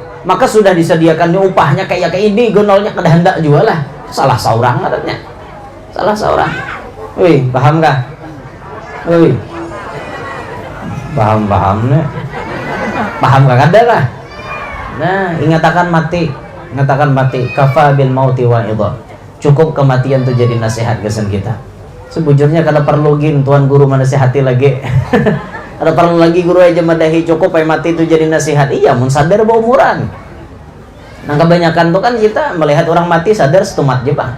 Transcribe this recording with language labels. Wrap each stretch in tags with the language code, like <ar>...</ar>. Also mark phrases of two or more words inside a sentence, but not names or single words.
<bjn>Maka sudah disediakan upahnya kayak ini gonolnya kada hendak juga lah. Salah seorang katanya. Salah seorang. Wih, paham kah? Wih. Paham nih. Paham kah kada lah? Nah, ingatakan mati. Ingatakan mati.</bjn> <ar>كفى بالموت واعظا.</ar> <bjn>Cukup kematian itu jadi nasihat kesan kita. Sebujurnya kada perlu gin tuan guru menasihati lagi. Ada perlu lagi guru aja madahi, cukup ay mati itu jadi nasihat. Iya, mun sadar bawa umuran. Nah kebanyakan tuh kan kita melihat orang mati sadar setumat aja bang.</bjn>